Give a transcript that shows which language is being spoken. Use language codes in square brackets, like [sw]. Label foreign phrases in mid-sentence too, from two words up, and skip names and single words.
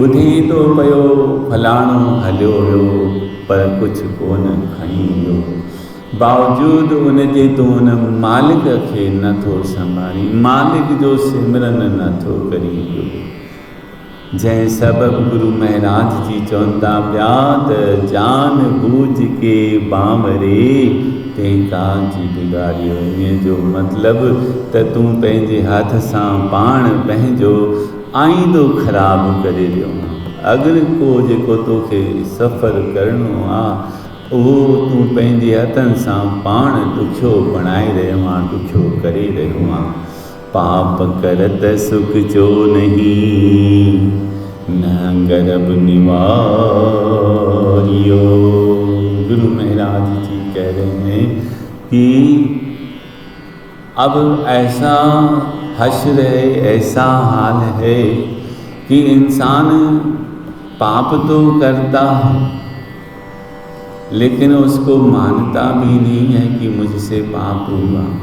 [sd] ॿुधे थो पियो फलाणो हलियो वियो पर कुझु कोन खणी वियो। बावजूद उनजे तूं उन मालिक खे नथो संभाली, मालिक जो सिमरन नथो करी पियो। जंहिं सबबु गुरु महाराज जी चवंदा पिया त [hi] जान बूझ के [sd] बांवरे तंहिं काज बिगाड़ियो। इन जो मतिलबु त तूं पंहिंजे हथ सां पाण पंहिंजो आईंदो ख़राबु करे वियो। अगरि को जेको तोखे सफ़र करिणो आहे उहो तूं पंहिंजे हथनि सां पाण ॾुखियो बणाए रहियो आहे, ॾुखियो करे रहियो आहे। पाप करत सुख जो नहीं न गर्भ निवारियो। [hi] गुरु महाराज जी कह रहे हैं कि अब ऐसा हश्र है, ऐसा हाल है कि इंसान पाप तो करता है लेकिन उसको मानता भी नहीं है कि मुझसे पाप हुआ।